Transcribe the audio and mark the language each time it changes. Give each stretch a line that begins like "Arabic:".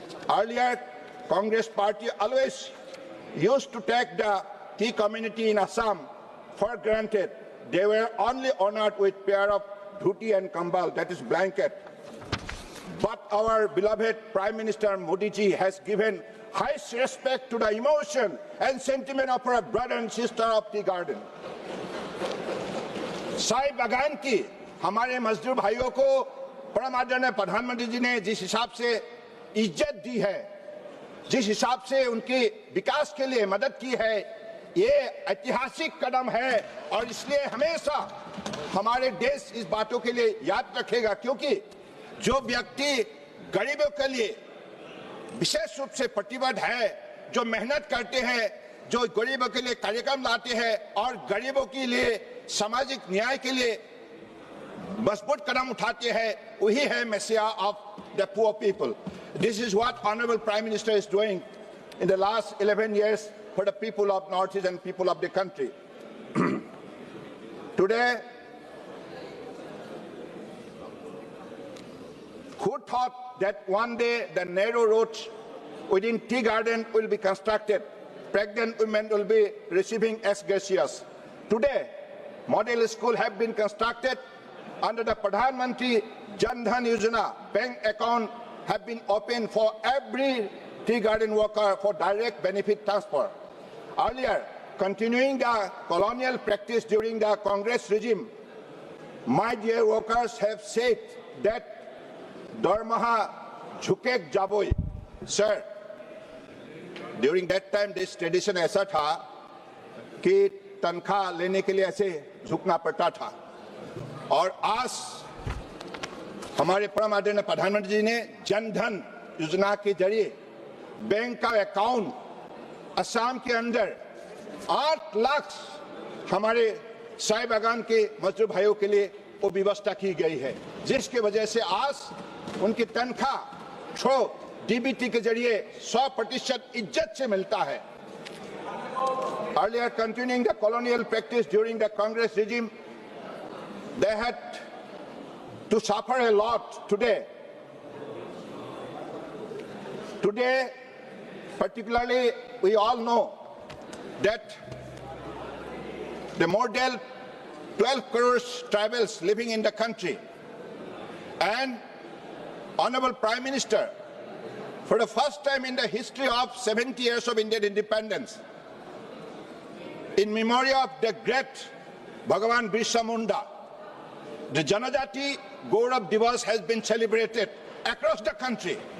English: Earlier, Congress party always used to take the tea community in Assam for granted. They were only honored with pair of dhuti and kambal, that is blanket. But our beloved Prime Minister Modi ji has given highest respect to the emotion and sentiment of our brother and sister of tea garden.
Hindi: Sai बागान की हमारे मजदूर भाइयों को परम आदरणीय प्रधानमंत्री जी ने जिस हिसाब से इज्जत दी है, जिस हिसाब से उनके विकास के लिए मदद की है, ये ऐतिहासिक कदम है और इसलिए हमेशा हमारे देश इस बातों के लिए याद रखेगा, क्योंकि जो व्यक्ति गरीबों के लिए विशेष रूप से प्रतिबद्ध है, जो मेहनत करते हैं, जो गरीबों के लिए कार्यक्रम लाते हैं और गरीबों के लिए सामाजिक न्याय के लिए मजबूत कदम उठाते हैं, वही है
English: Messiah of the poor people. This is what Honorable Prime Minister is doing in the last 11 years for the people of Northeast and people of the country. Today, who thought that one day the narrow roads within tea garden will be constructed, pregnant women will be receiving ex gracias. Today, model schools have been constructed under the Pradhan Mantri Jan Dhan Yojana. Bank account have been opened for every tea garden worker for direct benefit transfer. Earlier, continuing the colonial practice during the Congress regime, my dear workers have said that Dharmaha Jhukek Jaboi. Sir, during that time this tradition
Hindi: ऐसा था कि तनख्वाह लेने के लिए ऐसे झुकना पड़ता था, और आज हमारे परम आदरणीय प्रधानमंत्री जी ने जन धन योजना के जरिए बैंक का अकाउंट असम के अंदर 8 लाख हमारे चाय बागान के मजदूर भाइयों के लिए वो व्यवस्था की गई है, जिसकी वजह से आज उनकी तनख्वाह थ्रू डीबीटी के जरिए 100% इज्जत से मिलता है.
English: Earlier, continuing the colonial practice during the Congress regime, they had to suffer a lot. Today, Today, particularly, we all know that the more than 12 crores tribals living in the country, and Honorable Prime Minister, for the first time in the history of 70 years of Indian independence, in memory of the great Bhagavan Birsa Munda, the Janajati Gaurav Divas has been celebrated across the country.